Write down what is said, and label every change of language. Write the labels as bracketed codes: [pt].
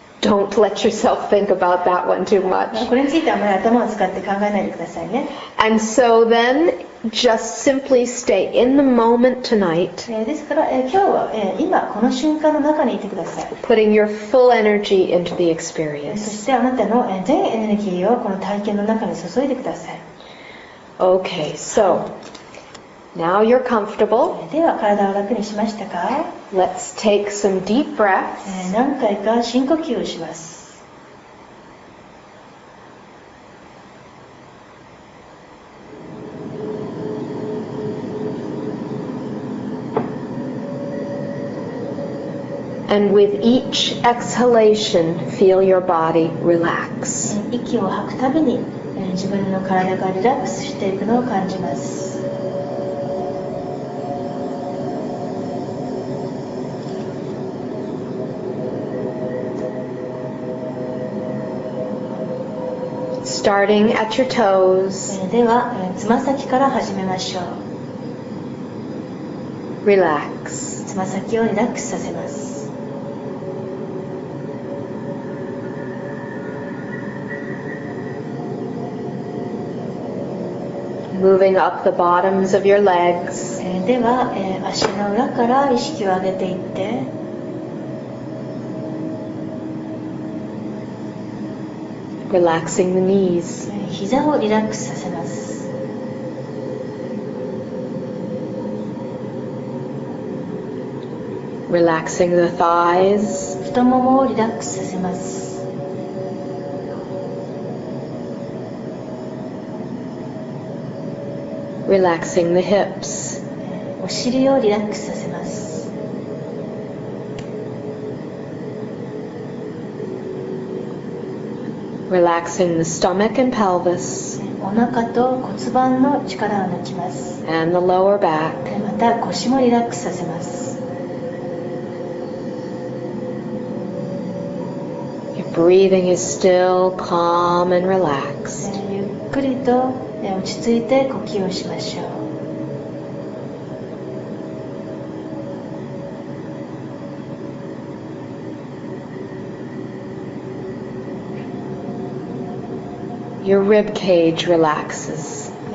[en] Don't let yourself think about that one too much. [ja] これについてあまり頭を使って考えないでくださいね。 [en] And so then just simply stay in the moment tonight, [ja] ですから、今日は、今この瞬間の中にいてください。 [en] putting your full energy into the [ja] そ [en] experience. [ja] してあなたの全エネルギーをこの体験の中に注いでください。 [en] Okay, so now you're comfortable. [ja] では体を楽にしましたか？ [en] Let's take some deep breaths. [ja] 何回か深呼吸をします。 [en] And with each exhalation, feel your body relax. [ja] 息を吐くたびに自分の体がリラックスしていくのを感じます。 [en] Starting at your toes, [ja] ではつま先から始めましょう。 [en] relax. [ja] つま先をリラックスさせます。 [en] Moving up the bottoms of your legs, [ja] では足の裏から意識を上げていって [en] relaxing the knees, [ja] 膝をリラックスさせます。 [en] relaxing the thighs, [ja] 太ももをリラックスさせます。 [en] relaxing the hips, [ja] お尻をリラックスさせます。 [en] relaxing the stomach and pelvis, [ja] お腹と骨盤の力を抜きます。 [en] and the lower back. [ja] また腰もリラックスさせます。 [en] Your breathing is still calm and relaxed. [ja] ゆっくりと落ち着いて呼吸をしましょう。 [en] Your rib cage relaxes.